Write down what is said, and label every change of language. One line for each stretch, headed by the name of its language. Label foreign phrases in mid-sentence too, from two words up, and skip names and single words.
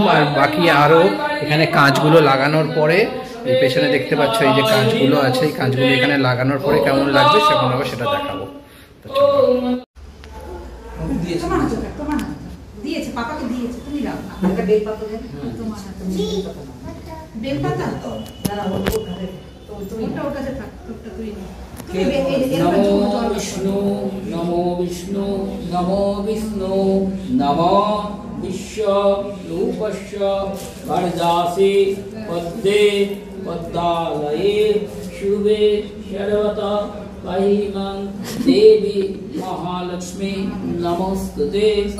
Bangla: আর বাকি আরও এখানে কাঁচগুলো লাগানোর পরে, এই পেছনে দেখতে পাচ্ছ এই যে কাঁচগুলো আছে, এই কাঁচগুলো এখানে লাগানোর পরে কেমন লাগবে সেখানে আবার সেটা দেখাবো। তো দিয়েছে পাপাকে দিয়েছে, তুমি দাও একটা বেল পাতা দেন তোমার হাতে বেল পাতা তো দাঁড়া তুমি ওর কাছে থাক, তোরটা তুই নাও।
Sanskrit: नमो विष्णु नमो विश्व रूपस्य वरदासे पद्मे पद्मालये शुभे सर्वतः महिमां देवी महालक्ष्मी नमोस्तुते।